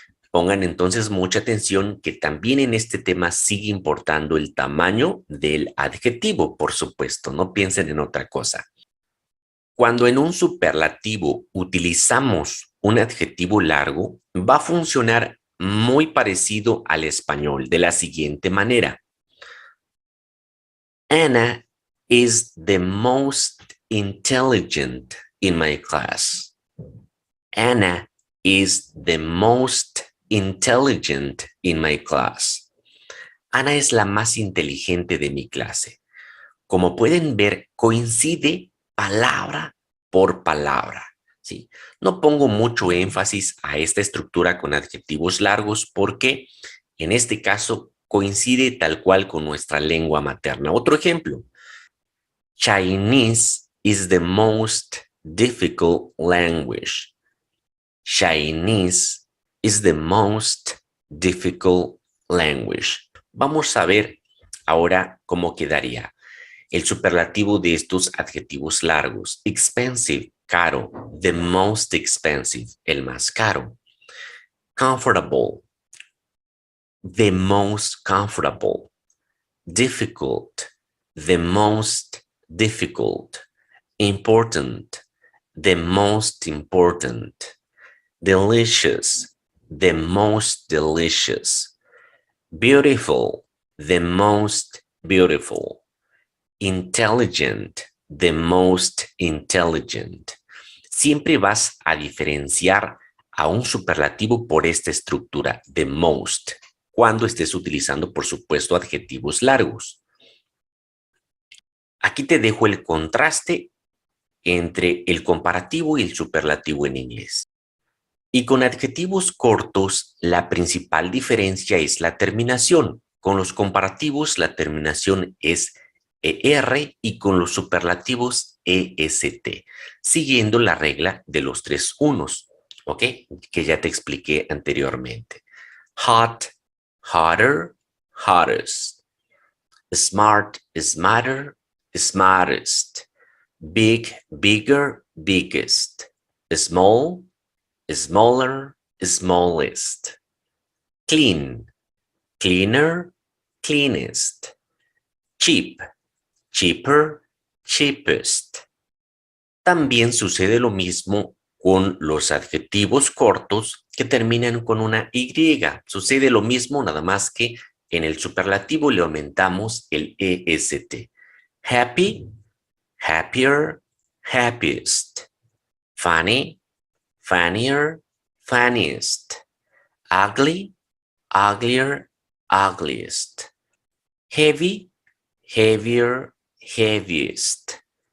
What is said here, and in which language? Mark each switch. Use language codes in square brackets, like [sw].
[es] Pongan entonces mucha atención que también en este tema sigue importando el tamaño del adjetivo, por supuesto. No piensen en otra cosa. Cuando en un superlativo utilizamos un adjetivo largo, va a funcionar muy parecido al español de la siguiente manera. [en] Anna is the most intelligent in my class. Anna is the most intelligent in my class. [es] Ana es la más inteligente de mi clase. Como pueden ver, coincide palabra por palabra. ¿Sí? No pongo mucho énfasis a esta estructura con adjetivos largos porque en este caso coincide tal cual con nuestra lengua materna. Otro ejemplo. [en] Chinese is the most difficult language. Chinese is the most difficult language. [es] Vamos a ver ahora cómo quedaría el superlativo de estos adjetivos largos. [en] Expensive, [es] caro. [en] The most expensive, [es] el más caro. [en] Comfortable, the most comfortable. Difficult, the most difficult. Important, the most important. Delicious, the most delicious. Beautiful, the most beautiful. Intelligent, the most intelligent. [es] Siempre vas a diferenciar a un superlativo por esta estructura, the most, cuando estés utilizando, por supuesto, adjetivos largos. Aquí te dejo el contraste entre el comparativo y el superlativo en inglés. Y con adjetivos cortos, la principal diferencia es la terminación. Con los comparativos, la terminación es ER y con los superlativos EST, siguiendo la regla de los tres unos, ¿ok? Que ya te expliqué anteriormente. [en] Hot, hotter, hottest. Smart, smarter, smartest. Big, bigger, biggest. Small, smaller, smallest. Clean, cleaner, cleanest. Cheap, cheaper, cheapest. [es] También sucede lo mismo con los adjetivos cortos que terminan con una Y. Sucede lo mismo, nada más que en el superlativo le aumentamos el EST. [en] Happy, happier, happiest. Funny, funnier, funniest. Ugly, uglier, ugliest. Heavy, heavier, heaviest.